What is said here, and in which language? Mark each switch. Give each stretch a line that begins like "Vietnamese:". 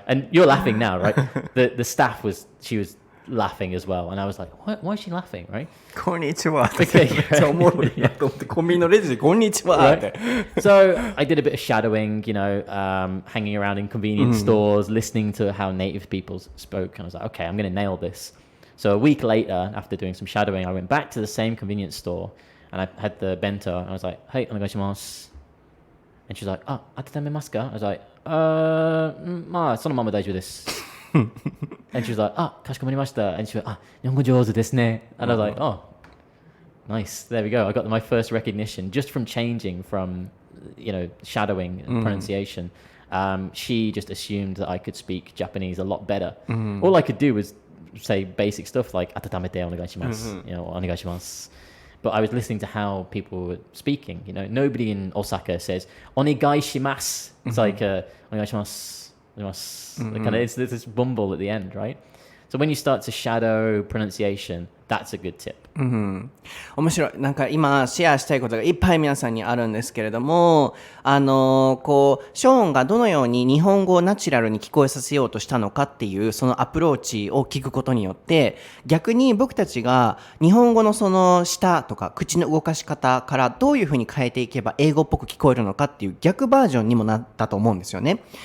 English: And you're laughing now, right? The staff she was laughing as well. And I was like, why is she laughing, right?
Japanese: こんにちは。
English: Okay.
Japanese: めっちゃおもろいなと思ってコンビニのレジでこんにちはって。
English: So I did a bit of shadowing, hanging around in convenience stores, listening to how native people spoke. And I was like, okay, I'm going to nail this. So a week later, after doing some shadowing, I went back to the same convenience store and I had the bento. And I was like, hey,
Japanese: onegaishimasu.
English: And she was like,
Japanese: atatame ka?
English: I was like,
Japanese: そのまま大丈夫です。
English: And she was like,
Japanese: かしこまりました。
English: And she was like,
Japanese: 日本語上手ですね。
English: And I was like, nice. There we go. I got my first recognition just from changing from, shadowing and pronunciation. She just assumed that I could speak Japanese a lot better. All I could do was say basic stuff like
Japanese: 温めてお願いします。お願いします。
English: But I was listening to how people were speaking. Nobody in Osaka says
Japanese: お願いします.
English: It's like
Japanese: お願いします.
English: There's this bumble at the end, right? So when you start to shadow pronunciation, that's a good tip.
Japanese: 面白い。なんか今シェアしたいことがいっぱい皆さんにあるんですけれども、ショーンがどのように日本語をナチュラルに聞こえさせようとしたのかっていうそのアプローチを聞くことによって、逆に僕たちが日本語のその舌とか口の動かし方からどういうふうに変えていけば英語っぽく聞こえるのかっていう逆バージョンにもなったと思うんですよね。